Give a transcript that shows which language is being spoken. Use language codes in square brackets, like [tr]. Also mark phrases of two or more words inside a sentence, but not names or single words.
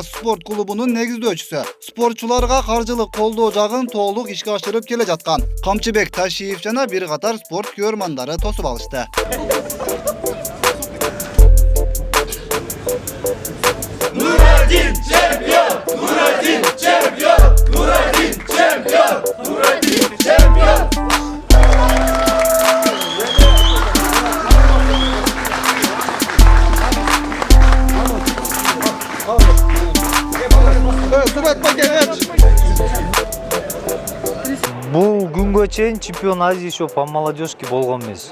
[ky] спорт клубунун негиздөөчүсү, спортчуларга каржылык колдоо жагын толук ишке ашырып келе жаткан Камчыбек Ташиев жана бир катар спорт көрмандары тосуп алышты. [tr] Nuradin çempiyon, Nuradin çempiyon, Nuradin çempiyon, Nuradin çempiyon. [ky] Бул күнгө чейин [ru] чемпион Азии еще по молодежке [ky] болгон эмес.